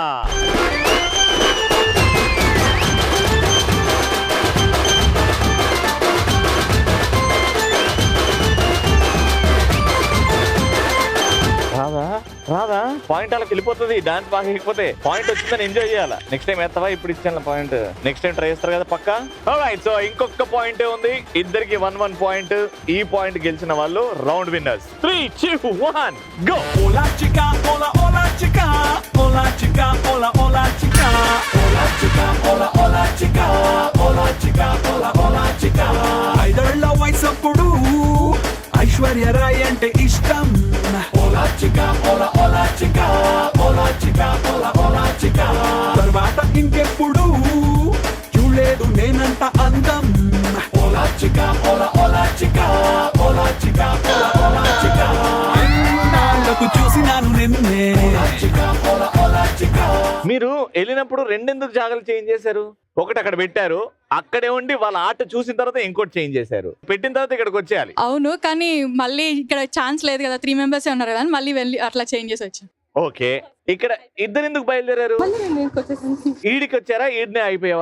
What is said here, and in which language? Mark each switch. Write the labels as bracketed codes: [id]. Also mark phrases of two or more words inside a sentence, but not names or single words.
[te] రాదా పాయింట్ అలా వెళ్ళిపోతుంది. డాన్స్ బాగా వెళ్ళిపోతే పాయింట్ వచ్చిందని ఎంజాయ్ చేయాలా. [en] next time [te] వేస్తావా? ఇప్పుడు ఇచ్చాను పాయింట్, [en] next time try [te] చేస్తారు కదా పక్కా. ఆల్రైట్, సో ఇంకొక పాయింట్ ఉంది. ఇద్దరికి 1 పాయింట్. ఈ పాయింట్ గెలిచిన వాళ్ళు [en] round winners. [te] 3 2 1 గో. [es] Hola chica, hola hola chica, hola chica, hola hola chica, hola chica, hola hola chica, hola chica, hola hola chica. [te] ఐదేళ్ల వయసప్పుడు ఐశ్వర్య రాయ్ అంటే ఇష్టం. [es] Hola chica, hola, hola, chica, hola, chica, hola, hola, chica. [te] తర్వాత ఇంకెప్పుడు చూడలేదు నేనంత అందం. [es] Hola, chica, hola, hola, chica, hola, chica, hola, hola, chica. [te] ఎన్నాళ్ళకు చూసినాను నిన్నే. [es] Hola, chica, hola, hola, chica. [te] మీరు వెళ్ళినప్పుడు రెండెందుకు జాగాలు చేంజ్ చేశారు? ఒకటి అక్కడ పెట్టారు, అక్కడే ఉండి వాళ్ళ ఆట చూసిన తర్వాత ఇంకోటి చేంజ్ చేశారు, పెట్టిన తర్వాత ఇక్కడికి వచ్చేయాలి. అవును, కానీ మళ్ళీ ఇక్కడ ఛాన్స్ లేదు కదా, 3 మెంబర్స్ ఉన్నారు కదా అని మళ్ళీ వెళ్ళి అట్లా చేంజ్ చేసి వచ్చాను. ఓకే, ఇక్కడ ఇద్దరు ఎందుకు బయలుదేరారు? ఈడికి వచ్చారా? ఈడినే అయిపోయావా?